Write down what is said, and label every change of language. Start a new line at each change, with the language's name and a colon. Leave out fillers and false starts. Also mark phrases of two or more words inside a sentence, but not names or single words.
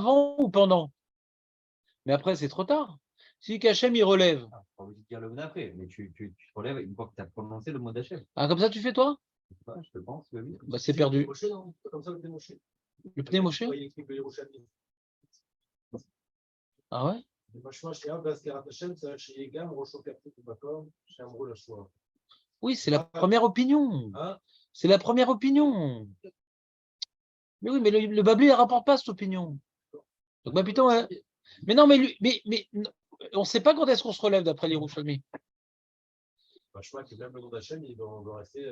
French: Il y a ou avant ou pendant. Mais après, c'est trop tard. Si qu'Hachem, il relève. Ah, pas obligé de dire le mot d'après, mais tu te relèves une fois que tu as prononcé le mot d'Hachem. Ah, comme ça, tu fais toi? Je sais pas, je te pense, oui. Bah, c'est perdu. Moshe, non? Comme ça, le Moshe. Le pneu Moshe? Il écrit le Yerushalmi. Ah ouais?
Hebrew: משמע שיהיה בהזכרת השם צריך שיהיה גם ראשו כפוף במקום שאמרו לשוע.
French: Oui, c'est la première opinion. Hein? C'est la première opinion. Mais oui, mais le Babli ne rapporte pas cette opinion. Donc, bah, putain, ouais. Mais non, mais on ne sait pas quand est-ce qu'on se relève d'après les Yerushalmi. משמע que même le nom d'Hachem, il doit rester.